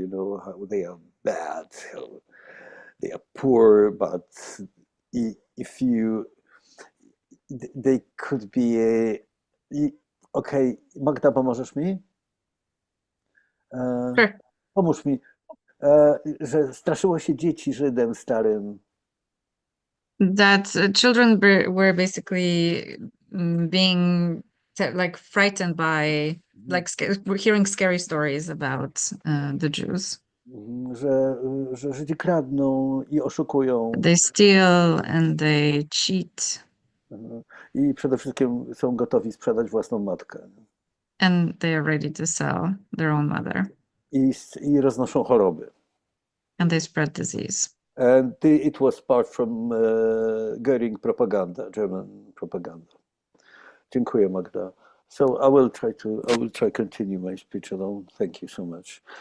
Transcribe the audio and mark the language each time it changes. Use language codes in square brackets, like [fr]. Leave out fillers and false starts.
[en] How they are bad, how they are poor, but if you they could be okay, Magda, [pl] pomożesz mi? [en] Sure. [pl] Pomóż mi, że straszyło się dzieci Żydem starym. [en] That children were basically being like frightened by like hearing scary stories about the Jews. [pl] Że Żydzi kradną i oszukują. [en] They steal and they cheat. [pl] I przede wszystkim są gotowi sprzedać własną matkę. [en] And they are ready to sell their own mother. [pl] I roznoszą choroby. [en] And they spread disease. And it was part from Goering propaganda, German propaganda. [pl] Dziękuję, Magda. [en] So I will try continue my speech alone. Thank you so much.